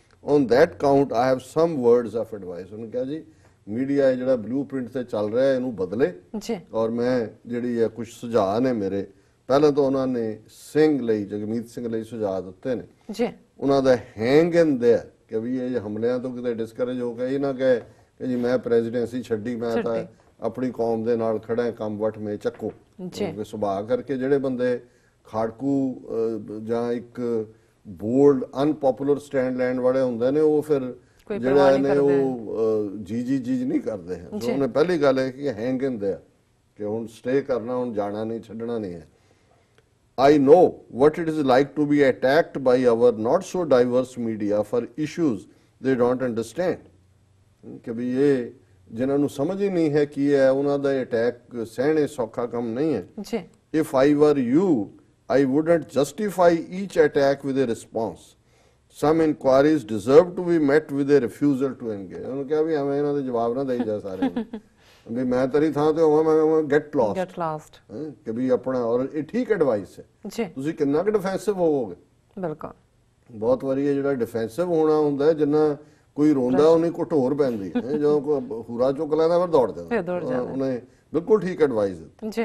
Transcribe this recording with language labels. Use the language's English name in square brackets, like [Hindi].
[English] On that count, I have some words of advice. [Punjabi] ਉਹਨੇ ਕਿਹਾ ਜੀ ਮੀਡੀਆ ਜਿਹੜਾ ਬਲੂਪ੍ਰਿੰਟ ਤੇ ਚੱਲ ਰਿਹਾ ਇਹਨੂੰ ਬਦਲੇ, ਔਰ ਮੈਂ ਜਿਹੜੀ ਹੈ ਕੁਝ ਸੁਝਾਅ ਨੇ ਮੇਰੇ। ਪਹਿਲਾਂ ਤਾਂ ਉਹਨਾਂ ਨੇ ਸਿੰਘ ਲਈ, ਜਗਮੀਤ ਸਿੰਘ ਲਈ ਸੁਝਾਅ ਦਿੱਤੇ ਨੇ। ਉਹਨਾਂ ਦਾ [English] hang in there [Punjabi] ਕਿ ਵੀ ਇਹ ਹਮਲਿਆਂ ਤੋਂ ਕਿਤੇ ਡਿਸਕਰੇਜ ਹੋ ਕੇ ਇਹ ਨਾ ਕਹੇ ਕਿ ਜੀ ਮੈਂ ਪ੍ਰੈਜ਼ੀਡੈਂਸੀ ਛੱਡੀ, ਮੈਂ ਤਾਂ ਆਪਣੀ ਕੌਮ ਦੇ ਨਾਲ ਖੜਾ, ਕੰਮ ਵਟ ਮੇ ਚੱਕੋ। ਸੁਭਾਅ ਕਰਕੇ ਜਿਹੜੇ ਬੰਦੇ ਖਾੜਕੂ ਜਾਂ ਇੱਕ ਬੋਲਡ ਅਨਪੋਪੂਲਰ ਸਟੈਂਡ ਲੈਣ ਵਾਲੇ ਹੁੰਦੇ ਨੇ, ਉਹ ਫਿਰ ਜਿਹੜਾ ਨੇ ਉਹ ਜੀ ਨਹੀਂ ਕਰਦੇ ਹੈ। ਉਹਨੇ ਪਹਿਲੀ ਗੱਲ ਹੈ ਕਿ [English] hang in there [Punjabi] ਕਿ ਹੁਣ ਸਟੇ ਕਰਨਾ, ਹੁਣ ਜਾਣਾ ਨਹੀਂ, ਛੱਡਣਾ ਨਹੀਂ ਹੈ। [English] I know what it is like to be attacked by our not so diverse media for issues they don't understand. [Punjabi] ਕਿ ਵੀ ਇਹ ਜਿਨ੍ਹਾਂ ਨੂੰ ਸਮਝ ਹੀ ਨਹੀਂ ਹੈ ਕੀ ਹੈ ਉਹਨਾਂ ਦਾ ਅਟੈਕ ਸਹਿਣੇ ਸੌਖਾ ਕੰਮ ਨਹੀਂ ਹੈ ਜੀ [English] if I were you I wouldn't justify each attack with a response. Some inquiries deserve to be met with a refusal to engage. [Punjabi] ਉਹਨੂੰ ਕਿਹਾ ਵੀ ਐਵੇਂ ਇਹਨਾਂ ਦੇ ਜਵਾਬ ਨਾ ਦੇਈ ਜਾ ਸਾਰੇ ਵੀ ਮੈਂ ਤੇਰੀ ਥਾਂ ਤੇ ਹੋਵਾਂ ਮੈਂ [English] get lost [Punjabi] ਕਿ ਵੀ ਆਪਣਾ ਔਰ ਇਹ ਠੀਕ ਐਡਵਾਈਸ ਹੈ ਜੀ ਤੁਸੀਂ ਕਿੰਨਾ ਕੁ ਡਿਫੈਂਸਿਵ ਹੋਵੋਗੇ ਬਿਲਕੁਲ ਬਹੁਤ ਵਾਰੀ ਇਹ ਜਿਹੜਾ ਡਿਫੈਂਸਿਵ ਹੋਣਾ ਹੁੰਦਾ ਜਿੰਨਾ ਕੋਈ ਰੋਂਦਾ ਉਹਨੇ ਘਟੋਰ ਪੈਂਦੀ ਹੈ ਜਦੋਂ ਕੋਈ ਹੂਰਾ ਚੁੱਕ ਲੈਂਦਾ ਫਿਰ ਦੌੜ ਜਾਂਦਾ ਉਹਨੇ ਬਿਲਕੁਲ ਠੀਕ ਐਡਵਾਈਸ ਦਿੱਤੀ